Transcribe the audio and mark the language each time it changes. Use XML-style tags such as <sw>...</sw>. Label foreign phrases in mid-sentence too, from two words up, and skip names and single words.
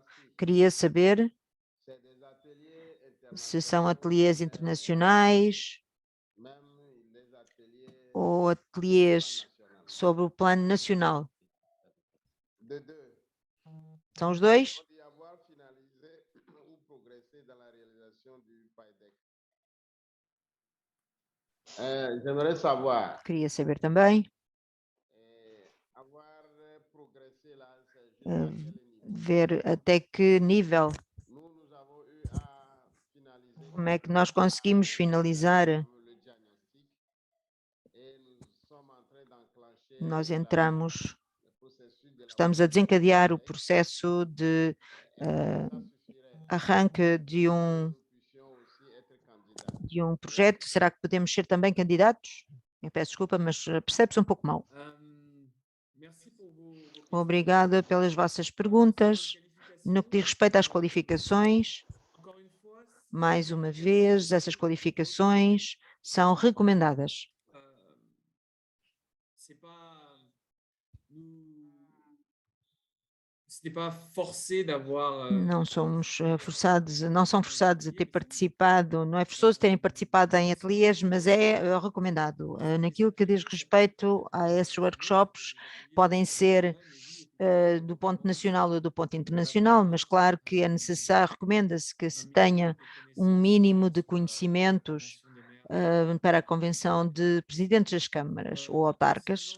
<pt>Queria saber se são ateliês internacionais ou ateliês sobre o plano nacional. São os dois?</pt> <fr>J'aimerais savoir.</fr> <pt>Queria saber também ver até que nível, como é que nós conseguimos finalizar. Nós estamos a desencadear o processo de arranque de um projeto. Será que podemos ser também candidatos? Eu peço desculpa, mas percebe-se um pouco mal.</pt> <fr>merci pour vos questions.</fr> <pt>Obrigada pelas vossas perguntas. No que diz respeito às qualificações,</pt> <fr>Encore une fois,</fr> <pt>mais uma vez, essas qualificações são recomendadas.</pt> <fr>c'est pas ce n'est pas forcé d'avoir</fr> <pt>Não somos forçados, não são forçados a ter participado, não é forçoso terem participado em ateliês, mas é recomendado. Naquilo que diz respeito a esses workshops, podem ser do ponto nacional ou do ponto internacional, mas claro que é necessário, recomenda-se que se tenha um mínimo de conhecimentos para a convenção de presidentes das câmaras ou autarcas.</pt>